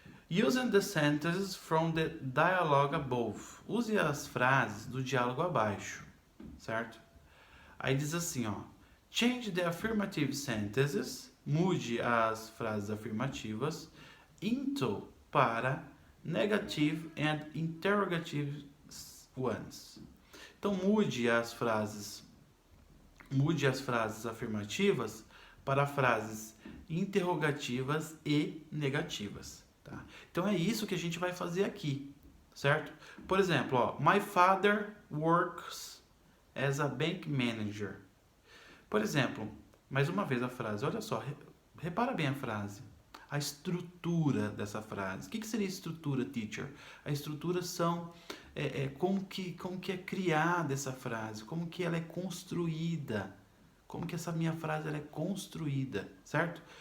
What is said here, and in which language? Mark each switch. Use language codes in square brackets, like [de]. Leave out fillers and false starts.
[en] Using the sentences from the dialogue above. [pt] Use as frases do diálogo abaixo, certo? Aí diz assim, ó. [en] Change the affirmative sentences. [pt] Mude as frases afirmativas [en] into [pt] para [en] negative and interrogative ones. [pt] Então mude as frases afirmativas para frases interrogativas e negativas, tá? Então é isso que a gente vai fazer aqui, certo? Por exemplo, ó, [en] my father works as a bank manager. [pt] Por exemplo, mais uma vez a frase, olha só, repara bem a frase. a estrutura dessa frase. O que seria estrutura, teacher? A estrutura são como que é criada essa frase, como que ela é construída, como que essa minha frase ela é construída, certo?